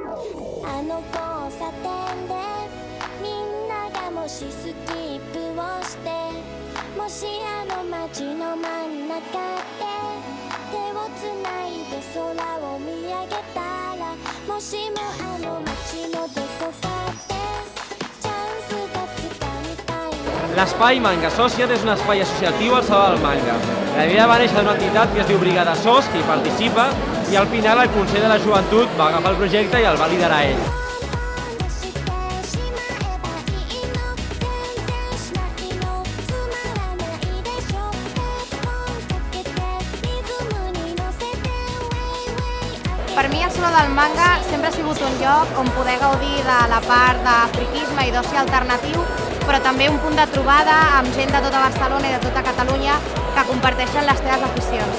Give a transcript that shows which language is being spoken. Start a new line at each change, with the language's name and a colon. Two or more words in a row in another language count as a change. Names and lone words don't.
Japanese: あの交差点でみんながもしスキップをしてもしあの街の真ん中で手をつないで空を見上げたらもしもあの街のどこかでチャンスがつかみたいな。
Catalan: L'espai Manga Associa't és un espai associatiu al Saló del Manga. La idea va néixer d'una entitat que es diu Brigada SOS, que hi participa, i al final el Consell de la Joventut va agafar el projecte i el va liderar ell. Per mi el Saló del Manga sempre ha sigut un lloc on poder gaudir de la part de friquisme i d'oci alternatiu, però també un punt de trobada amb gent de tota Barcelona i de tota Catalunya que comparteixen les teves aficions.